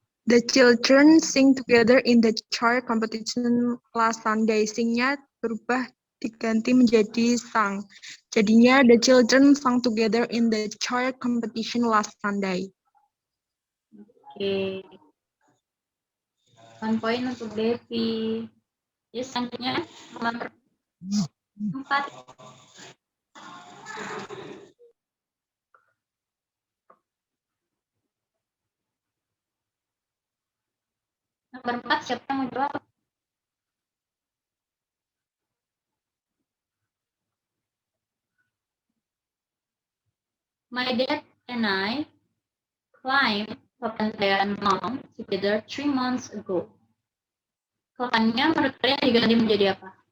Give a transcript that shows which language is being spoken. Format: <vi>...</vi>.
<en>The children sing together in the choir competition last Sunday.</en> <id>Singnya berubah diganti menjadi sang. Jadinya</id> <en>the children sang together in the choir competition last Sunday.</en> <id>Oke. 1 point untuk Devi. Yes, selanjutnya nomor 4. Nomor 4, siapa yang mau jawab?</id> <en>My dad and I climbed Papandayan Mount together 3 months ago.</en> <id>Kelannya menurut kalian diganti menjadi apa?</id>